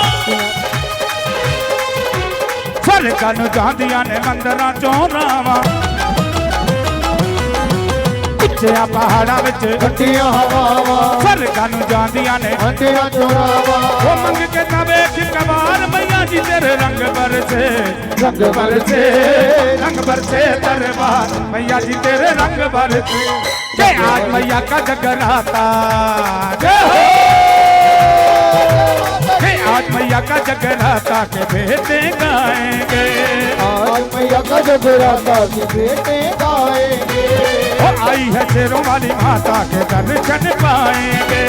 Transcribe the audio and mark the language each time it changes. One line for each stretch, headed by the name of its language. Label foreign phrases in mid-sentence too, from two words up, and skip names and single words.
Punjabi: ਸਵਰਗਾਂ ਨੂੰ ਜਾਂਦੀਆਂ ਨੇ ਮੰਦਿਰਾਂ ਚੋਂ ਰਾਵਾਂ ਉੱਚੀਆਂ ਪਹਾੜਾ ਵਿਚ ਠੰਡੀਆਂ ਹਵਾਵਾਂ ਸਵਰਗਾਂ ਨੂੰ ਜਾਂਦੀਆਂ ਨੇ ਮੰਦਿਰਾਂ ਚੋਂ ਰਾਵਾਂ
Hindi: वो
Punjabi: ਮੰਗ ਕੇ ਨਾ ਵੇਖ
Hindi: कबार मैया जी तेरे रंग बरसे रंग बरसे दरबार मैया जी तेरे रंग बरसे जय आज मैया का जगराता आज मैया का जगराता के बेटे गाएंगे आज मैया का जगराता के बेटे गाएंगे आई है शेरों वाली माता के दर्शन पाएंगे